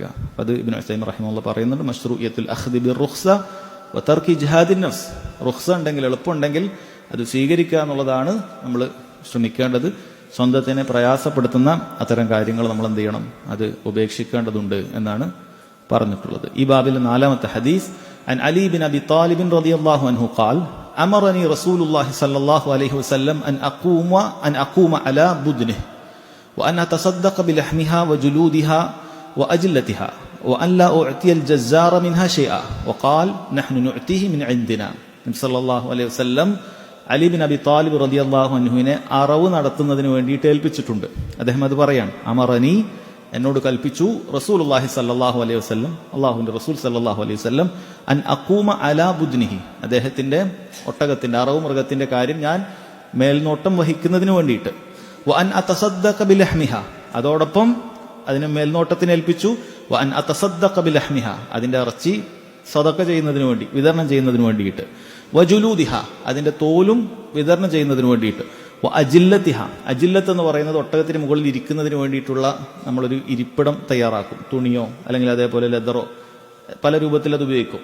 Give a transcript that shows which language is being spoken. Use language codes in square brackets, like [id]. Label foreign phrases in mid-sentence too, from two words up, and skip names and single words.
[ml] അത് ഇബ്നു തൈമിയ്യ റഹിമഹുല്ലാഹ് പറയുന്നുണ്ട്, [ar] مشروعية الأخذ بالرخصة وترك إجهاد النفس. [ml] റുഖ്സ ഉണ്ടെങ്കിൽ, എളുപ്പമുണ്ടെങ്കിൽ അത് സ്വീകരിക്കുക എന്നുള്ളതാണ് നമ്മൾ ശ്രമിക്കേണ്ടത്. സ്വന്തത്തിനെ പ്രയാസപ്പെടുത്തുന്ന അത്തരം കാര്യങ്ങൾ നമ്മൾ എന്ത് ചെയ്യണം, അത് ഉപേക്ഷിക്കേണ്ടതുണ്ട് എന്നാണ് പറഞ്ഞിട്ടുള്ളത്. ഈ ബാബിൽ നാലാമത്തെ ഹദീസ്, [ar] عن علي بن أبي طالب رضي الله عنه قال أمرني رسول الله صلى الله عليه وسلم أن أقوم على بدنه وأن أتصدق بلحمها وجلودها وأجلتها وأن لا أعطي الجزار منها شيئا وقال نحن نعطيه من عندنا. [ml] നബി [ar] صلى الله عليه وسلم [ml] അലി ബിൻ അബി താലിബ് [ar] رضي الله عنه [ml] അറവ് നടത്തുന്നതിന് വേണ്ടിയിട്ട് ഏൽപ്പിച്ചിട്ടുണ്ട്. അദ്ദേഹം അത് പറയാണ്, അമറനി, എന്നോട് കൽപ്പിച്ചു [ar] رسول الله صلى الله عليه وسلم, [ml] അല്ലാഹുവിന്റെ റസൂൽ [ar] صلى الله عليه وسلم, أن أقوم على [ml] ബുദ്നിഹി, അദ്ദേഹത്തിന്റെ ഒട്ടകത്തിന്റെ അറവ് മൃഗത്തിന്റെ കാര്യം ഞാൻ മേൽനോട്ടം വഹിക്കുന്നതിന് വേണ്ടിയിട്ട്, [ar] وأن أتصدق بلحمها, [ml] അതോടൊപ്പം അതിനെ മേൽനോട്ടത്തിന് ഏൽപ്പിച്ചു, [ar] وأن أتصدق بلحمها, [ml] അതിന്റെ ഇറച്ചി സദഖ ചെയ്യുന്നതിന് വേണ്ടി, വിതരണം ചെയ്യുന്നതിന് വേണ്ടിയിട്ട്, വജുലൂദിഹ, അതിന്റെ തോലും വിതരണം ചെയ്യുന്നതിന് വേണ്ടിയിട്ട്, അജില്ലത്തിഹ, അജില്ലത്ത് എന്ന് പറയുന്നത് ഒട്ടകത്തിന് മുകളിൽ ഇരിക്കുന്നതിന് വേണ്ടിയിട്ടുള്ള നമ്മളൊരു ഇരിപ്പിടം തയ്യാറാക്കും, തുണിയോ അല്ലെങ്കിൽ അതേപോലെ ലെതറോ, പല രൂപത്തിൽ അത് ഉപയോഗിക്കും.